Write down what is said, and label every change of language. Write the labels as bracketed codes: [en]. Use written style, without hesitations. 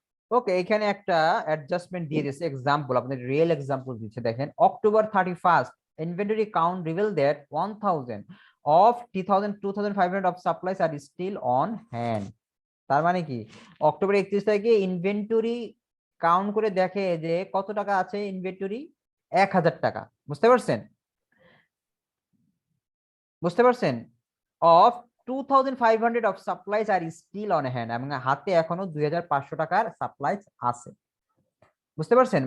[bn] ওকে, এখানে একটা অ্যাডজাস্টমেন্ট দিয়ে দিয়েছে, এক্সাম্পল আপনাদের রিয়েল এক্সাম্পল দিচ্ছে। [en] দেখেন, October 31st inventory count reveal that 1000 of 2500 of supplies are still on hand। [bn] তার মানে কি অক্টোবর 31 তারিখে ইনভেন্টরি কাউন্ট করে দেখে যে কত টাকা আছে ইনভেন্টরি, 1000 টাকা। বুঝতে পারছেন? বুঝতে পারছেন? [en] of 2500 of supplies are still on hand, [bn] এবং হাতে এখনো 2500 টাকার সাপ্লাইজ আছে। বুঝতে পারছেন?